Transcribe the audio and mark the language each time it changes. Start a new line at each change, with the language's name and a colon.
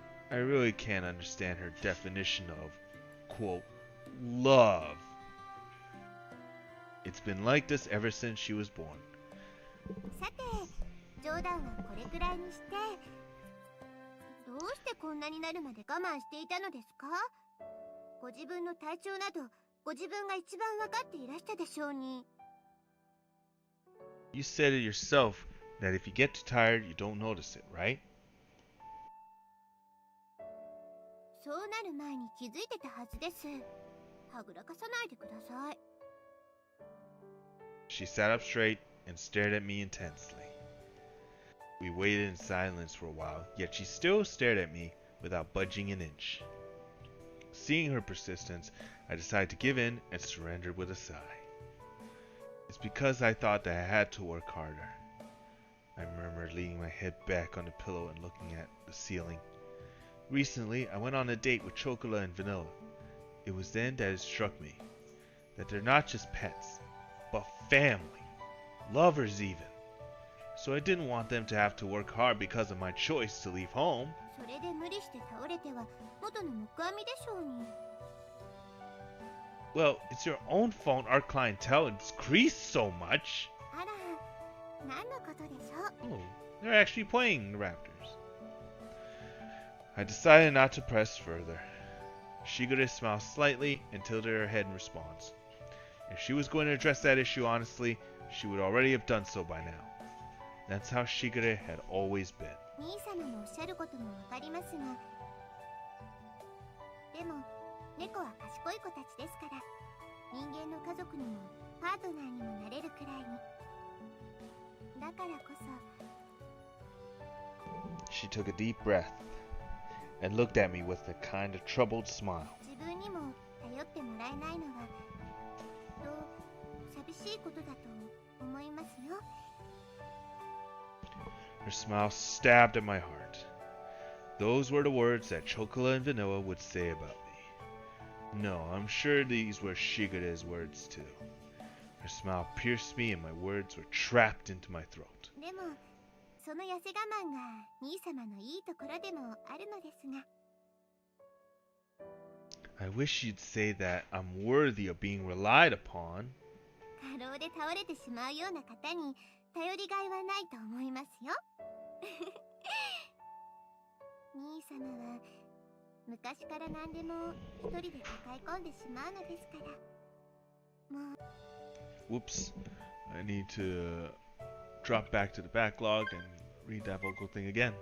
English: I really can't understand her definition of, quote, love. It's been like this ever since she was born.
Japanese: さて、冗談はこれくらいにして、どうしてこんなになるまで我慢していたのですか？ご自分の体調など、ご自分が一番わかっていらしたでしょうに。
English: You said it yourself that if you get too tired, you don't notice it, right?
Japanese: そうなる前に気づいてたはずです。はぐらかさないでください。
English: She sat up straight and stared at me intensely. We waited in silence for a while, yet she still stared at me without budging an inch. Seeing her persistence, I decided to give in and surrendered with a sigh. It's because I thought that I had to work harder. I murmured, leaning my head back on the pillow and looking at the ceiling. Recently, I went on a date with Chocola and Vanilla. It was then that it struck me that they're not just pets, but family, lovers even. So I didn't want them to have to work hard because of my choice to leave home.
Japanese: それで無理して倒れては元の木阿弥でしょうに。
English: Well, it's your own fault our clientele increased so much.
Japanese: あら、何のことでしょう。
English: Oh, they're actually playing the Raptors. I decided not to press further. Shigure smiled slightly and tilted her head in response. If she was going to address that issue honestly, she would already have done so by now. That's how Shigure had always been.
Japanese: 兄様のおっしゃることもわかりますが、でも猫は賢い子たちですから、人間の家族にもパートナーにもなれるくらいに。だからこそ。
English: She took a deep breath and looked at me with a kind of troubled smile.
Japanese: 自分にも頼ってもらえないのは寂しいことだと思いますよ。
English: Her smile stabbed at my heart. Those were the words that Chocola and Vanilla would say about me. No, I'm sure these were Shigure's words too. Her smile pierced me and my words were trapped into my throat.
Japanese: でもその痩せ我慢が兄様のいいところでもあるのですが。
English: I wish you'd say that I'm worthy of being relied upon.
Japanese: 過労で倒れてしまうような方に頼りがいはないと思いますよ。兄様は昔から何でも一人で抱え込んでしまうのですから。もう。
English: Whoops. I need to drop back to the backlog and read that vocal thing again.